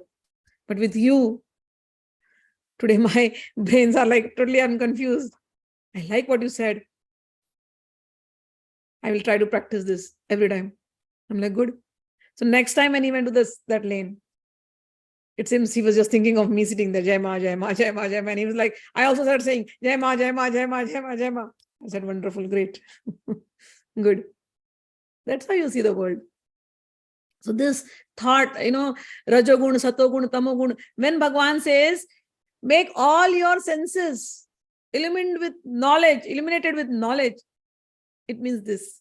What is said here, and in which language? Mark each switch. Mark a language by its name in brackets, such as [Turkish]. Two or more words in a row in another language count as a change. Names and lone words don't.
[English] But with you, today my brains are like, totally I'm confused. I like what you said. I will try to practice this every time. I'm like, good. So next time when he went to that lane, it seems he was just thinking of me sitting there, [Hindi] Jai Ma, Jai Ma, Jai Ma, Jai Ma. [English] And he was like, I also started saying, [Hindi] Jai Ma, Jai Ma, Jai Ma, Jai Ma, Jai Ma. [English] I said, wonderful, great. Good. That's how you see the world. So this thought, Rajogun, Satogun, Tamogun, when Bhagwan says, make all your senses illuminated with knowledge, it means this.